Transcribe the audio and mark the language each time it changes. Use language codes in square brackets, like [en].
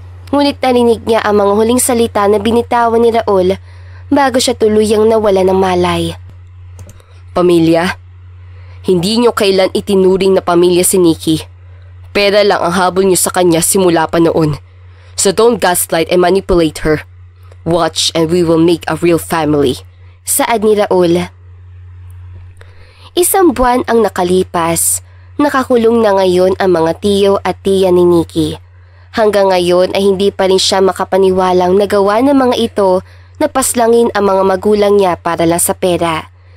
[tl] Ngunit narinig niya ang mga huling salita na binitawan ni Raul bago siya tuluyang nawala ng malay. Pamilya? Hindi niyo kailan itinuring na pamilya si Nikki. Pera lang ang habol niyo sa kanya simula pa noon. [en] So don't gaslight and manipulate her. Watch and we will make a real family. [tl] Saad ni Raul. Isang buwan ang nakalipas. Nakakulong na ngayon ang mga tiyo at tiya ni Nikki. Hanggang ngayon ay hindi pa rin siya makapaniwalang nagawa ng mga ito na paslangin ang mga magulang niya para lang sa pera.